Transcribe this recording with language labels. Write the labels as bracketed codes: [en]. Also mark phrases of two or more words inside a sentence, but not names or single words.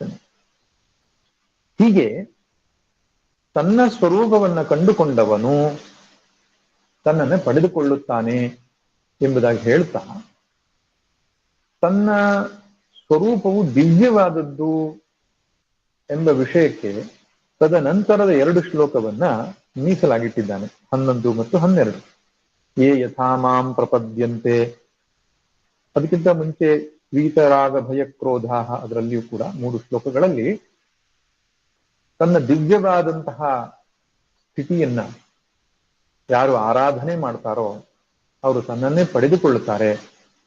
[kn] ಹೀಗೆ ತನ್ನ ಸ್ವರೂಪವನ್ನು ಕಂಡುಕೊಂಡವನು ತನ್ನನ್ನು ಪಡೆದುಕೊಳ್ಳುತ್ತಾನೆ ಎಂಬುದಾಗಿ ಹೇಳ್ತಾ, ತನ್ನ ಸ್ವರೂಪವು ದಿವ್ಯವಾದದ್ದು ಎಂಬ ವಿಷಯಕ್ಕೆ ತದನಂತರದ 2 ಶ್ಲೋಕವನ್ನ ಮೀಸಲಾಗಿಟ್ಟಿದ್ದಾನೆ, 11 ಮತ್ತು 12. [sa] ಯೇ ಯಥಾ ಮಾಂ ಪ್ರಪದ್ಯಂತೆ, [kn] ಅದಕ್ಕಿಂತ ಮುಂಚೆ [sa] ವೀತರಾಗ ಭಯ ಕ್ರೋಧ, [kn] ಅದರಲ್ಲಿಯೂ ಕೂಡ 3 ಶ್ಲೋಕಗಳಲ್ಲಿ ತನ್ನ ದಿವ್ಯವಾದಂತಹ ಸ್ಥಿತಿಯನ್ನ ಯಾರು ಆರಾಧನೆ ಮಾಡ್ತಾರೋ ಅವರು ತನ್ನನ್ನೇ ಪಡೆದುಕೊಳ್ಳುತ್ತಾರೆ.